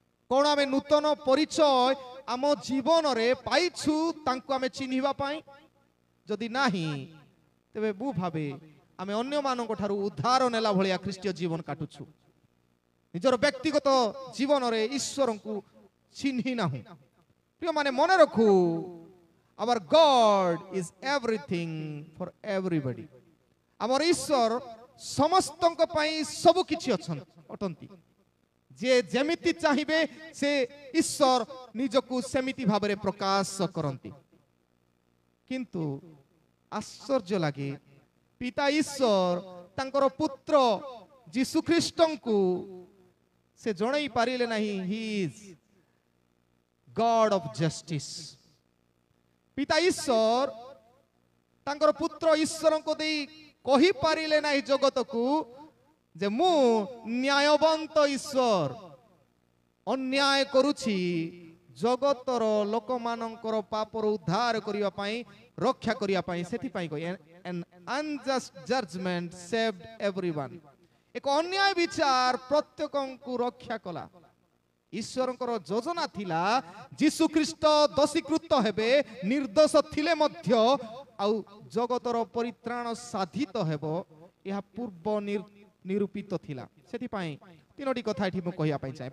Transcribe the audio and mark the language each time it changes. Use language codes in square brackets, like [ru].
[or] କଣ ଆମେ ନୂତନ ପରିଚୟ ଆମ ଜୀବନରେ ପାଇଛୁ ତାଙ୍କୁ ଆମେ ଚିହ୍ନିବା ପାଇଁ? ଯଦି ନାହିଁ ତେବେ ମୁଁ ଭାବେ ଆମେ ଅନ୍ୟମାନଙ୍କ ଠାରୁ ଉଦ୍ଧାର ନେଲା ଭଳିଆ ଖ୍ରୀଷ୍ଟୀୟ ଜୀବନ କାଟୁଛୁ। ନିଜର ବ୍ୟକ୍ତିଗତ ଜୀବନରେ ଈଶ୍ୱରଙ୍କୁ ଚିହ୍ନି ନାହୁଁ। ପ୍ରିୟମାନେ ମନେ ରଖୁ, [en] our God is everything for everybody। [or] ଆମର ଈଶ୍ୱର ସମସ୍ତଙ୍କ ପାଇଁ ସବୁ କିଛି ଅଟନ୍ତି। ଯେ ଯେମିତି ଚାହିଁବେ ସେ ଈଶ୍ୱର ନିଜକୁ ସେମିତି ଭାବରେ ପ୍ରକାଶ କରନ୍ତି। କିନ୍ତୁ ଆଶ୍ଚର୍ଯ୍ୟ ଲାଗେ, ପିତା ଈଶ୍ୱର ତାଙ୍କର ପୁତ୍ର ଯୀଶୁ ଖ୍ରୀଷ୍ଟଙ୍କୁ ସେ ଜଣେଇ ପାରିଲେ ନାହିଁ [en] He is god of justice. [or] ପିତା ଈଶ୍ୱର ତାଙ୍କର ପୁତ୍ର ଈଶ୍ୱରଙ୍କୁ ଦେଇ କହିପାରିଲେ ନାହିଁ ଜଗତକୁ ଯେ ମୁଁ ନ୍ୟାୟବନ୍ତ ଈଶ୍ୱର, ଅନ୍ୟାୟ କରୁଛି, ଜଗତର ଲୋକମାନଙ୍କର ପାପରୁ ଉଦ୍ଧାର କରିବା ପାଇଁ, ରକ୍ଷା କରିବା ପାଇଁ। ସେଥିପାଇଁ [en] an unjust judgment saved everyone। [or] ଏକ ଅନ୍ୟାୟ ବିଚାର ପ୍ରତ୍ୟେକଙ୍କୁ ରକ୍ଷା କଲା। ଈଶ୍ୱରଙ୍କର ଯୋଜନା ଥିଲା ଯୀଶୁ ଖ୍ରୀଷ୍ଟ ଦୋଷୀକୃତ ହେବେ, ନିର୍ଦ୍ଦୋଷ ଥିଲେ ମଧ୍ୟ, ଆଉ ଜଗତର ପରିତ୍ରାଣ ସାଧିତ ହେବ। ଏହା ପୂର୍ବ ନିରୂପିତ ଥିଲା। ସେଥିପାଇଁ 3ଟି କଥା ଏଠି ମୁଁ କହିବା ପାଇଁ ଚାହେଁ।